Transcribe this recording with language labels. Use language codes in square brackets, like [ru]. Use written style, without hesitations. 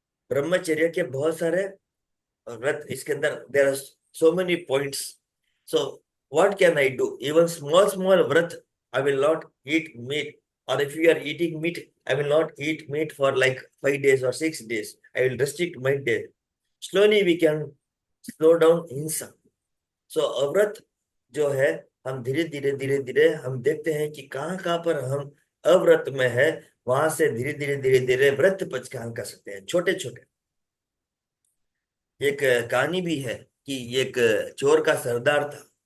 [hi] ब्रह्मचर्य के बहुत सारे व्रत इसके अंदर. [en] There are so many points. So what can I do? Even small small व्रत. I will not eat meat, और if you are eating meat, I will not eat meat for like 5 days or 6 days. I will restrict my day. Slowly we can slow down हिंसा. [hi] सो अव्रत जो है, हम धीरे धीरे धीरे धीरे हम देखते हैं कि कहाँ कहाँ पर हम अव्रत में है, वहां से धीरे धीरे धीरे धीरे व्रत पचकान कर सकते हैं, छोटे छोटे. एक कहानी भी है कि एक चोर का सरदार था.